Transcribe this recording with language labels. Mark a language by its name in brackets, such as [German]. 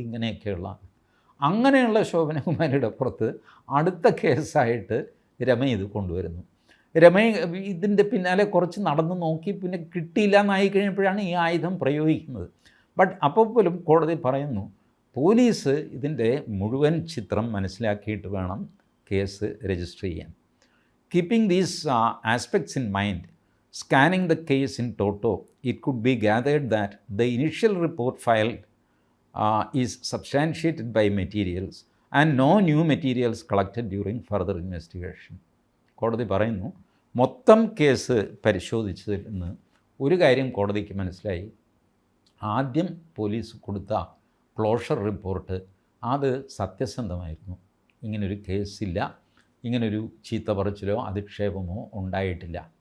[Malayalam] ഇങ്ങനെയൊക്കെയുള്ള അങ്ങനെയുള്ള ശോഭനകുമാരിയുടെ പുറത്ത് അടുത്ത കേസായിട്ട് രമ ഇത് കൊണ്ടുവരുന്നു. രമ ഇതിൻ്റെ പിന്നാലെ കുറച്ച് നടന്ന് നോക്കി, പിന്നെ കിട്ടിയില്ല എന്നായി കഴിഞ്ഞപ്പോഴാണ് ഈ ആയുധം പ്രയോഗിക്കുന്നത്. ബട്ട് അപ്പോൾ പോലും കോടതി പറയുന്നു, പോലീസ് ഇതിൻ്റെ മുഴുവൻ ചിത്രം മനസ്സിലാക്കിയിട്ട് വേണം കേസ് രജിസ്റ്റർ ചെയ്യാൻ. [English] Keeping these aspects in mind, scanning the case in toto, it could be gathered that the initial report filed is substantiated by materials and no new materials collected during further investigation. [Malayalam] കോടതി പറയുന്നു, മൊത്തം case പരിശോധിച്ചതിൽ നിന്ന് ഒരു കാര്യം കോടതിക്ക് മനസ്സിലായി. ആദ്യം police കൊടുത്ത ക്ലോഷർ റിപ്പോർട്ട് അത് സത്യസന്ധമായിരുന്നു. ഇങ്ങനൊരു കേസില്ല, ഇങ്ങനൊരു ചീത്ത പറച്ചിലോ അധിക്ഷേപമോ ഉണ്ടായിട്ടില്ല.